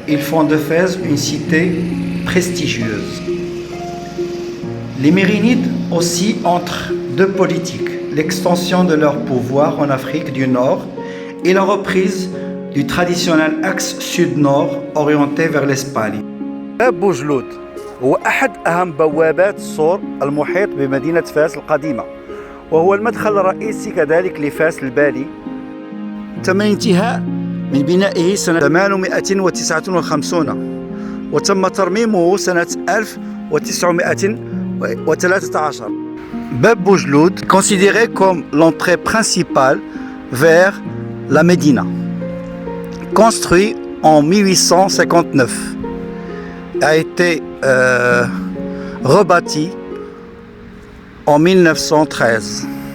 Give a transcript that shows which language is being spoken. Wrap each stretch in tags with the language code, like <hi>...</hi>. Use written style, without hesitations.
<fr>Ils font de Fès une cité prestigieuse. Les Mérinides aussi entrent deux politiques, l'extension de leur pouvoir en Afrique du Nord et la reprise du traditionnel axe sud-nord orienté vers l'Espagne.</fr> <ar>باب بوجلود هو أحد أهم بوابات السور المحيط بمدينة فاس القديمة، وهو المدخل الرئيسي كذلك لفاس البالي. تم الانتهاء من بنائه سنة 859 وتم ترميمه سنة 1913.</ar> <fr>Bab Boujloud, considéré comme l'entrée principale vers la Médina, construit en 1859, a été rebâti en 1913.</fr>